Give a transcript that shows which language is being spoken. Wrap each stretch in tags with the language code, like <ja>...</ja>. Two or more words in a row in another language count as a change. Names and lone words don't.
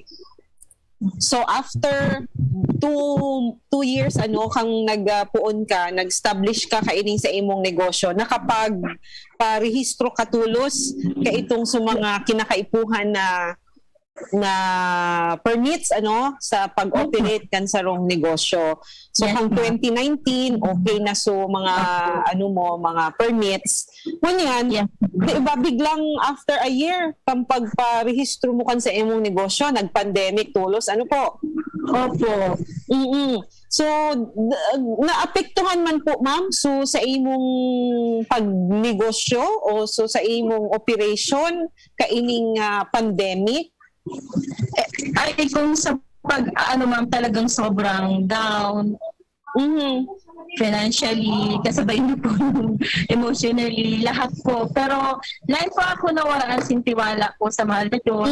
<bik>So</bik> <en>after two years</en> <bik>kang nagpuon ka, nag-establish ka kaining sa imong negosyo, nakapag parehistro ka tulos kay itong sa mga kinakaipuhan na permits sa pag-operate kan sa rong negosyo. So</bik> <en>Yes,</en> <bik>kang 2019 okay na so mga mga permits. Ngunyan,</bik> <en>Yeah.</en> <bik>diba biglang</bik> <en>after a year</en> <bik>kang pagparehistro mo kan sa imong negosyo, nag-pandemic tulos, ano po? Opo. So, naapektuhan man po, ma'am, so sa imong pagnegosyo o so sa imong operation kaining pandemic?</bik> <tl>Ay, kung sa ma'am, talagang sobrang down, financially, kasabay na po emotionally, lahat po. Pero lahat po ako nawalaan sin tiwala po sa mahal na Diyos.</tl>